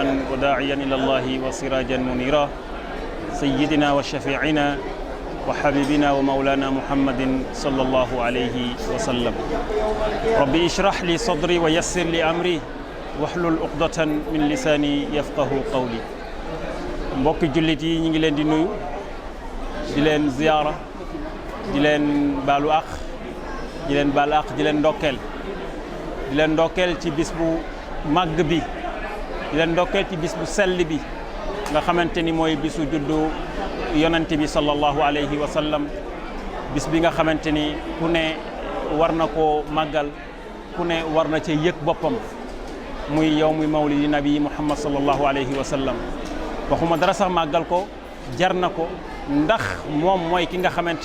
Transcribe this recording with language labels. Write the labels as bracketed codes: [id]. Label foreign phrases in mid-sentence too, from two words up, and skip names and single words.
[ar] وداعيا إلى الله وسراجا منيرا سيدنا وشفيعنا وحبيبنا ومولانا محمد صلى الله عليه وسلم ربي اشرح لي صدري ويسر لي أمري واحلل عقدة من لساني يفقه قولي [wo] mbokki jullit yi ñu ngi leen di nuyu di leen ziyaara di leen baalu àq di leen baal àq di leen ndokkeel ci bis bu màgg bi di leen ndokkeel ci bis bu sell bi nga xamante ni mooy bisu juddu yonante bi [ar] صلى الله عليه وسلم [wo] bis bi nga xamante ni ku ne war na koo màggal ku ne war na cee yëg boppam muy [ar] يوم مولد نبي محمد صلى الله عليه وسلم [wo] waxuma dara sax màggal ko jar na ko ndax moom mooy ki nga xamante